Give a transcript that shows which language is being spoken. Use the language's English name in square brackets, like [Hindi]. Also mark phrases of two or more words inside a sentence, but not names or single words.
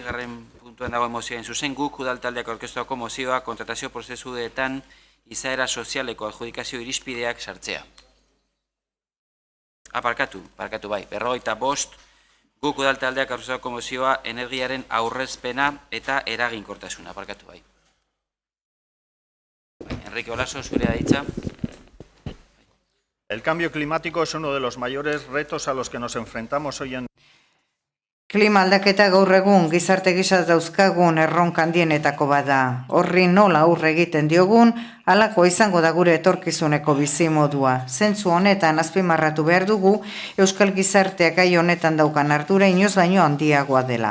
[Basque] puntuan dagoen mozioen zuzen, guk udaltaldeak aurkeztuako mozioa kontratazio prozesuetan izaera sozialeko adjudikazio irizpideak sartzea. Parkatu bai, 45, guk udaltaldeak aurkeztuako mozioa energiaren aurrezpena eta eraginkortasuna, parkatu bai. Enrique Olaso, zurea ditza. [Spanish] El cambio climático es uno de los mayores retos a los que nos enfrentamos hoy en día. [Basque] Klima aldaketa gaur egun gizarte gisa dauzkagun erronka handienetako bada. Horri nola aurre egiten diogun, halako izango da gure etorkizuneko bizimodua. Zentzu honetan azpimarratu behar dugu, euskal gizarteak gai honetan daukan ardura inoiz baino handiagoa dela.